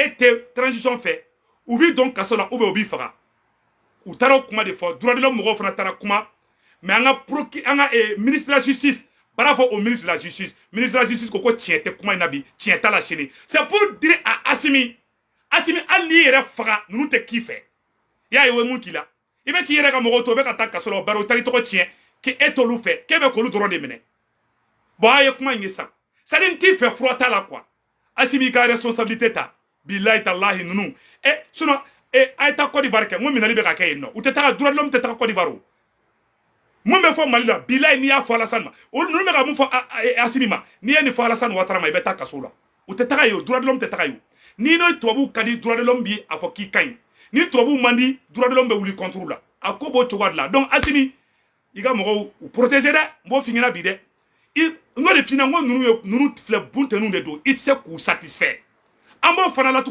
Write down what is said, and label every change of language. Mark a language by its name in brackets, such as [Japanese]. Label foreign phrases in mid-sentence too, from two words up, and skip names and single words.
[Bambara] tɛ transition fɛ u b'i don kaso la ou bien o b'i faga u taara o kuma de fɔ [French] droit de l'homme [Bambara] mɔgɔw fana taara kuma mais an ka [French] ministre de la justice bravo au ministre de la justice [Bambara] ko tiɲɛ tɛ kuma in na bi tiɲɛ t'a la sini [French] c'est pour dire à [Bambara] Assimi hali n'i yɛrɛ faga ninnu tɛ k'i fɛ i y'a ye o ye mun k'i la i bɛ k'i yɛrɛ ka mɔgɔw to bɛ ka taa kaso la bari o taara i tɔgɔ tiɲɛ k'e t'olu fɛ k'e bɛ k'olu dɔrɔn de minɛ bon a ye kuma in ye san [French] c'est à dire [Bambara] n t'i fɛ fura t'a la quoi Assimi ka responsabilité ta bilahi talahi ninnu sinon a ye taa Côte d'Ivoire kɛ n ko minɛli bɛ ka kɛ yen nɔ u tɛ taga [French] droit de l'homme [Bambara] tɛ taga Côte d'Ivoire o mun bɛ fɔ Mali la bilahi n'i y'a fɔ Alassane ma olu ninnu bɛ ka mun fɔ Assimi ma n'i ye nin fɔ Alassane Ouattara ma i bɛ taa kaso la u tɛ taga yen o [French] droit de l'homme [Bambara] tɛ taga yen o n'i n'o tubabuw ka di [French] droit de l'homme [Bambara] bi a fɔ k'i ka ɲi ni tubabuw man di [French] droit de l'homme [Bambara] bɛ wuli contre la a ko b'o cogoya de la donc Assimi i ka mɔgɔw u protéger dɛ n b'o f'i ɲɛna bi dɛ n'o de f'i ɲɛna n ko ninnu filɛ buntenniw de don i tɛ se k'u satisfaire an b'o fana la